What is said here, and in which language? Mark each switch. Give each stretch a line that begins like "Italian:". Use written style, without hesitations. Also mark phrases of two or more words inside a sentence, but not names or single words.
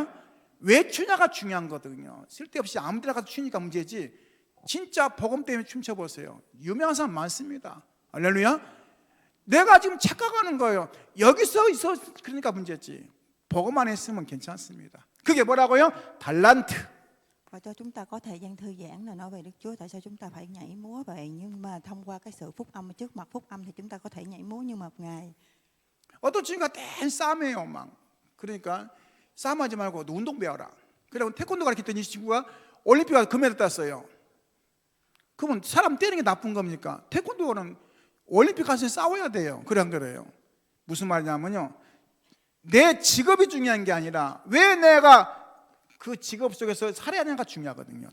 Korean: 왜 추냐가 중요한 거거든요. 쓸데없이 아무 데나 가서 추니까 문제지, 진짜 복음 때문에 춤춰보세요. 유명한 사람 많습니다. 할렐루야. 내가 지금 착각하는 거예요. 여기서 있어 그러니까 문제지, 복음 안에 있으면 괜찮습니다. 그게 뭐라고요? 달란트.
Vietnamese: Và cho chúng ta có thời gian thư giãn là nói về Đức Chúa. Tại sao chúng ta phải nhảy múa vậy? Nhưng mà thông qua cái sự phúc âm, trước mặt phúc âm thì chúng ta có thể nhảy múa như một Ngài.
Korean: 어떤 친구가 댄 싸매요. 막 그러니까 싸움하지 말고 너 운동 배워라. 그리고 태권도 가르쳤더니 이 친구가 올림픽 가서 금메달 땄어요. 그러면 사람 때리는 게 나쁜 겁니까? 태권도는 올림픽 가서 싸워야 돼요. 그래 안 그래요? 무슨 말이냐면요, 내 직업이 중요한 게 아니라 왜 내가 그 직업 속에서 살아야 하는가 중요하거든요.